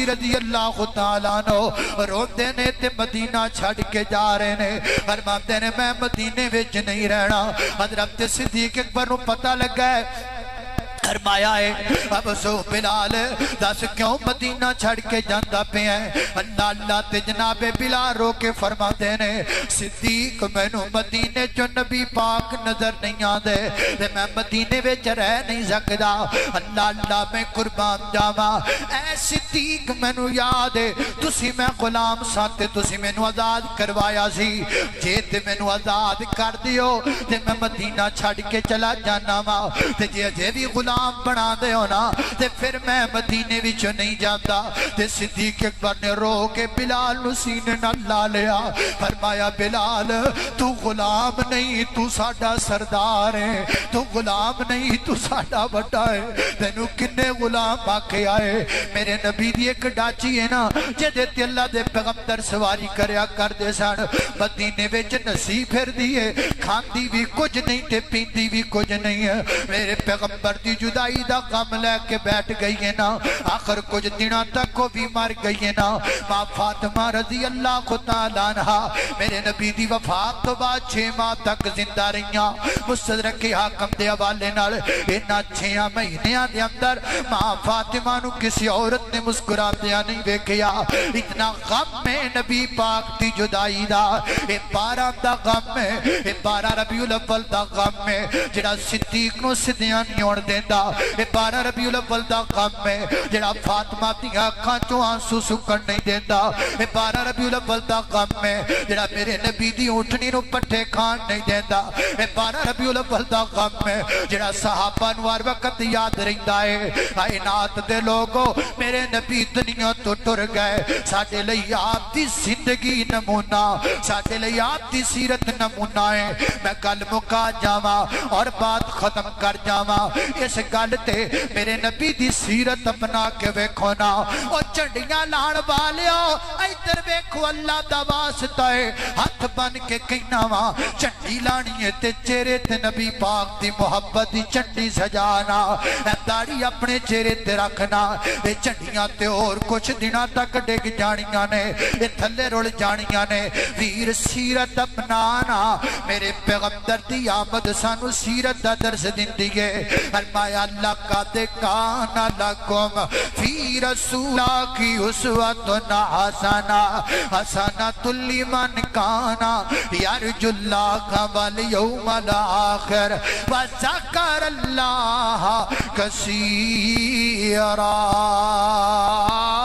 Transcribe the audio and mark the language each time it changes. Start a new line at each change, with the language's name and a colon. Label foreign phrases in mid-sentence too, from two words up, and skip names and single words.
Punjabi: رضی اللہ تعالیٰ عنہ روندے نے تے مدینہ چھڑ کے جا رہے نے فرماندے نے میں مدینے وچ نہیں رہنا حضرت صدیق اکبر نو پتہ لگا ہے فرمایا ہے اب سو بلال دس کیوں مدینہ چھڑ کے جاندہ پہ ہیں اللہ اللہ تے جناب بلال رو کے فرما دینے صدیق میں نو مدینے جو نبی پاک نظر نہیں آدھے تے میں مدینے وچ رہ نہیں سکدا اللہ اللہ میں قربان جاواں اے صدیق میں نو یاد ہے تسی میں غلام ساتے تسی میں نو آزاد کروایا سی جے تے میں نو آزاد کر دیو تے میں مدینہ چھڑ کے چلا جانا وا تے جے بھی غلام بنا دے ہونا تے پھر میں مدینے وچوں نہیں جاندا تے صدیق اکبر نے رو کے بلال نو سینے نال لا لیا فرمایا بلال تو غلام نہیں تو ساڈا سردار ہے تو غلام نہیں تو ساڈا بڑا ہے تینو کنے غلام آکھے آئے میرے نبی دی ایک ڈاچی ہے نا جدے تے اللہ دے پیغمبر سواری کریا کر دے سن مدینے وچ نسی پھر دیے کھاندی بھی کچھ نہیں تے پیندی بھی کچھ نہیں ہے میرے پیغمبر دی جدائی دا غم لے کے بیٹھ گئی ہے نا آخر کچھ دنوں تک وہ بھی مر گئی ہے نا ماں فاطمہ رضی اللہ تعالیٰ عنہ میرے نبی دی وفات تو بعد 6 ماہ تک زندہ رہیاں مستدرک حاکم دے حوالے نال انہاں 6 مہینیاں دے اندر ماں فاطمہ نو کسی عورت نے مسکرا دیا نہیں ویکھیا اتنا غم میں نبی پاک دی جدائی دا اے 12 دا غم ہے اے 12 ربیع الاول دا غم ہے جڑا صدیق نو سدیاں نہیں ہون دیندا اے 12 ربیع الاول دا غم ہے جڑا فاطمہ دی اکھاں چوں آنسو سکن نہیں دیندا اے 12 ربیع الاول دا غم ہے جڑا میرے نبی دی اونٹنی نو پٹھے کھان نہیں دیندا اے 12 ربیع الاول دا غم ہے جڑا صحابہ نو ہر وقت یاد رہندا ہے کائنات دے لوگو میرے نبی دنیا تو ٹر گئے ساڈے لئی آپ دی زندگی نمونہ ساڈے لئی آپ دی سیرت نمونہ ہے میں گل مکا جاواں اور بات ختم کر جاواں اس گل تے میرے نبی دی سیرت اپنا کے ویکھو نا او چنڈیاں لان والیو ادھر ویکھو اللہ دا واسطہ ہے ہاتھ بن کے کہنا وا چنڈی لانی ہے تے چہرے تے نبی پاک دی محبت دی چنڈی سجانا اے داڑھی اپنے چہرے تے رکھنا اے چنڈیاں تے اور کچھ دنوں تک ڈگ جانیاں نے اے تھلے رول جانیاں نے ویر سیرت اپنانا میرے پیغمبر دی آمد سانو سیرت دا درس دیندی ہے فرمایا
Arabic: لقد کان لکم فی رسولہ کی اسوۃ حسنہ حسنۃ لمن کان یرجو اللہ والیوم الآخر وذکر اللہ کثیرا